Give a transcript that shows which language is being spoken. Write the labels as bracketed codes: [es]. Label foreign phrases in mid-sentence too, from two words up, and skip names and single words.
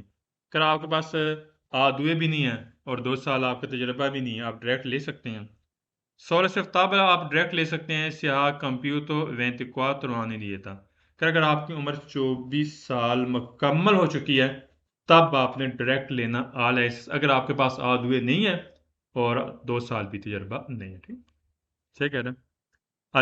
[ur] اگر آپ کے پاس A2 بھی نہیں ہے اور 2 سال آپ کا تجربہ بھی نہیں ہے، آپ ڈائریکٹ لے سکتے ہیں. [it] Solo se [ur] تب آپ ڈائریکٹ لے سکتے ہیں [it] से ha compiuto 24 anni di età। [ur] اگر آپ کی عمر 24 سال مکمل ہو چکی ہے تب آپ نے ڈائریکٹ لینا آ لائسنس، اگر آپ کے پاس A2 نہیں ہے اور 2 سال بھی تجربہ نہیں ہے. ٹھیک، صحیح کہہ رہے ہیں.